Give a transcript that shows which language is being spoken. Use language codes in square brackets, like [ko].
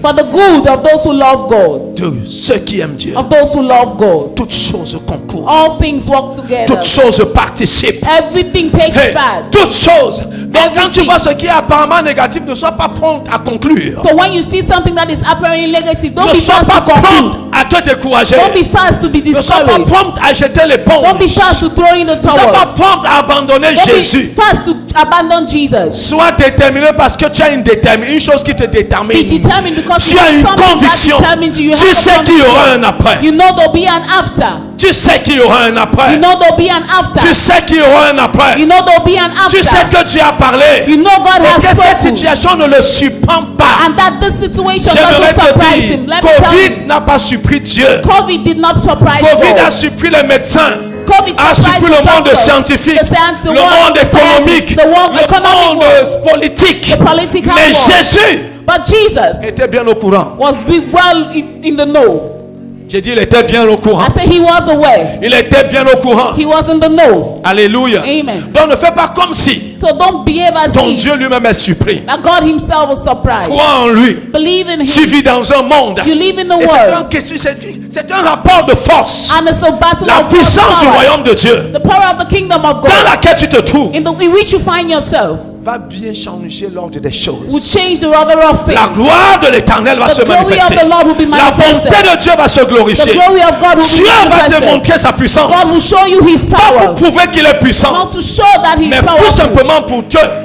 [en] for the good of those who love God, [fr] De ceux qui aiment Dieu. [en] of those who love God. [fr] Toutes choses concourent. [en] All things work together. [fr] Toutes choses participent. [en] Everything takes Hey, part. [fr] toutes choses. Donc quand tu [en] Everything. [fr] vois ce qui est apparemment négatif, ne sois pas prompt à conclure. [en] So when you see something that is apparently negative, don't [fr] Ne [en] be [fr] sois [en] fast [fr] pas [en] to conclude. [fr] prompt à te décourager. [en] Don't be fast to be [fr] Ne sois pas [en] discouraged. [fr] prompt à jeter l'éponge. [en] Don't be fast to throw in the [fr] Ne sois pas [en] towel. [fr] prompt à abandonner [en] Don't [fr] Jésus. [en] be fast to abandon Jesus. [fr] Sois déterminé parce que tu as une chose qui te [en] Be [fr] détermine. [en] determined because [fr] Tu as une [en] something that [fr] conviction. [en] determines you. You [fr] Tu [en] have [fr] sais [en] a [fr] qu'il y aura un [en] conviction. [fr] après. [en] You know there'll be an after. [fr] Tu sais qu'il y aura un [en] You [fr] après. [en] know there'll be an after. [fr] Tu sais qu'il y aura un après. [en] You know there'll be an [fr] Tu sais [en] after. [fr] que Dieu a parlé. [en] You know God [fr] Et que [en] has [fr] cette [en] spoken. [fr] situation ne le surprend pas. [en] And that this situation [fr] J'aimerais [en] doesn't [fr] te [en] surprise [fr] dire, [en] him. Let me tell you, [fr] Covid n'a pas surpris Dieu. [en] COVID did not surprise [fr] Covid a [en] God. [fr] surpris les médecins. [en] COVID [fr] A [en] surprised [fr] surpris [en] the [fr] le monde [en] doctors, [fr] scientifique, [en] the science, the [fr] le [en] world, [fr] monde [en] the [fr] économique, [en] scientists, the world, [fr] le [en] economic [fr] monde [en] world, [fr] politique. [en] the political [fr] Mais [en] world. [fr] Jésus [en] But Jesus [fr] était bien au courant. [en] was well in the know. [fr] J'ai dit, il était bien au courant. [en] I said he was aware. [fr] Il était bien au courant. [en] He was in the know. [fr] Alléluia. [en] Amen. [fr] Donc ne fais pas comme si [en] So don't behave as [fr] ton [en] if [fr] Dieu lui-même est surpris. [en] that God himself was surprised. [fr] Crois en lui. [en] Believe in [fr] Tu [en] him. [fr] vis dans un monde. [en] You live in the [fr] Et [en] world. [fr] c'est un rapport de force. [en] And it's a battle [fr] La [en] of [fr] puissance du [en] powers. [fr] royaume de Dieu [en] The power of the kingdom of [fr] dans [en] God [fr] laquelle tu te trouves [en] in which you find yourself [fr] va bien changer l'ordre des [en] will [fr] choses. [en] change the order of [fr] La [en] things. [fr] gloire de l'Éternel va [en] The [fr] se [en] glory [fr] manifester. [en] of the Lord will be [fr] La bonté [en] manifested. [fr] de Dieu va se [en] The [fr] glorifier. [en] glory of God will [fr] Dieu [en] be [fr] va [en] manifested. [fr] démontrer sa puissance. [en] God will show you his [fr] Pas [en] power. [fr] pour prouver qu'il est puissant, [en] Not to show that he is [fr] mais tout [en] powerful, [fr] simplement pour que